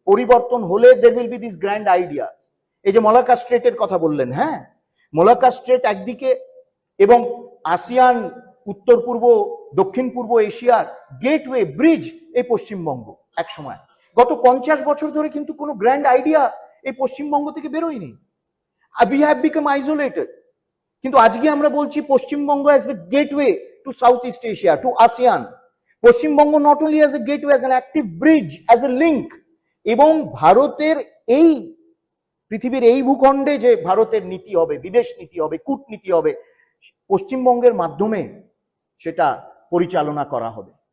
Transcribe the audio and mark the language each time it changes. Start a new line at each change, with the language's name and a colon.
Bangla: পরিবর্তন হলে
English: there will be these grand ideas।
Bangla: এই যে মলাক্কা স্ট্রেটের কথা বললেন, হ্যাঁ, মলাক্কা স্ট্রেট একদিকে, এবং আসিয়ান, উত্তর পূর্ব দক্ষিণ পূর্ব এশিয়ার গেটওয়ে ব্রিজ এই পশ্চিমবঙ্গ এক সময়। গত 50 বছর ধরে কিন্তু কোনো গ্র্যান্ড আইডিয়া এই পশ্চিমবঙ্গ থেকে বেরোয়নি।
English: We have become isolated.
Bangla: কিন্তু আজকে আমরা বলছি Paschimbanga
English: as the gateway to Southeast Asia, to ASEAN.
Bangla: Paschimbanga
English: not only as a gateway, as an active bridge, as a link,
Bangla: এবং ভারতের এই পৃথিবীর এই ভূখণ্ডে যে ভারতের নীতি হবে, বিদেশ নীতি হবে, কূটনীতি হবে, পশ্চিমবঙ্গের মাধ্যমে সেটা পরিচালনা করা হবে।